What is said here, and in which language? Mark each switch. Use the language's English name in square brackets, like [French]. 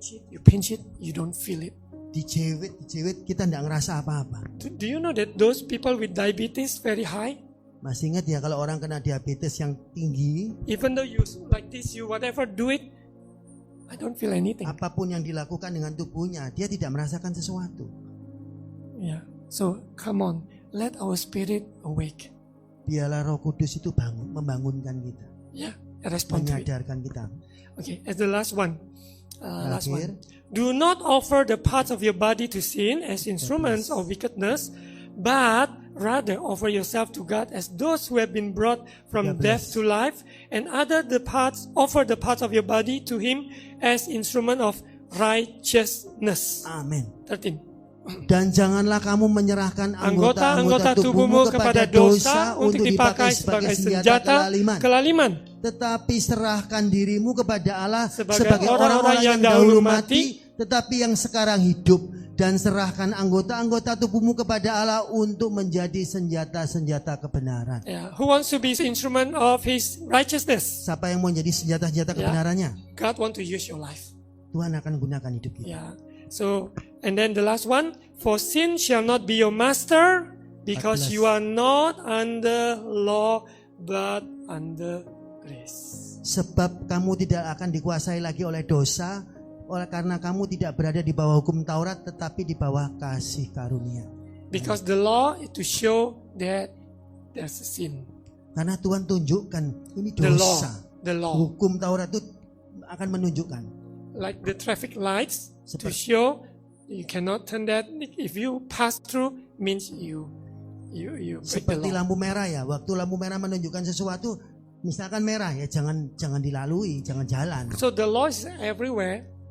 [English] You pinch it, you don't feel it. [Indonesian] Dijewit, kita tidak ngerasa apa-apa. [English] Do you know that those people with diabetes very high, [Indonesian] Masih ingat ya kalau orang kena diabetes yang tinggi, [English] even though you like this, you whatever do it, I don't feel anything. [Indonesian] apapun yang dilakukan dengan tubuhnya, dia tidak merasakan sesuatu. [English] Yeah. So come on, let our spirit awake. [Indonesian] Biarlah Roh Kudus itu membangunkan kita, [English] Yeah, respond to it. [Indonesian] menyadarkan kita. [English] Okay, as the last one. Last [Indonesian] Terakhir. [English] one. Do not offer the parts of your body to sin as instruments of wickedness, but rather offer yourself to God as those who have been brought from God death bless. to life, and offer the parts of your body to Him as instrument of righteousness. [Indonesian] Amin. 13. Dan janganlah kamu menyerahkan Anggota-anggota tubuhmu kepada dosa untuk dipakai sebagai senjata kelaliman. Tetapi serahkan dirimu kepada Allah Sebagai sebagai orang-orang orang-orang yang yang dahulu dahulu mati, tetapi yang sekarang hidup. Dan serahkan anggota-anggota tubuhmu kepada Allah untuk menjadi senjata-senjata kebenaran. [English] Yeah. Who wants to be the instrument of His righteousness? [Indonesian] Siapa yang mau jadi senjata-senjata kebenarannya? [English] God want to use your life. [Indonesian] Tuhan akan gunakan hidup kita. [English] Yeah. So, and then the last one, for sin shall not be your master, because [Indonesian] 14. [English] you are not under law, but under grace. [Indonesian] Sebab kamu tidak akan dikuasai lagi oleh dosa, karena kamu tidak berada di bawah hukum Taurat, tetapi di bawah kasih karunia. [English] Because the law is to show that there's a sin. [Indonesian] Karena Tuhan tunjukkan ini [English] The law, [Indonesian] dosa. [English] the law, [Indonesian] Hukum Taurat itu akan menunjukkan. [English] like the traffic lights, to [Indonesian] Seperti- [English] show you cannot turn that. If you pass through, means you break the [Indonesian] Seperti [English] law. [Indonesian] lampu merah ya. Waktu lampu merah menunjukkan sesuatu, misalkan merah ya, jangan dilalui, jangan jalan. [English] So the law is everywhere.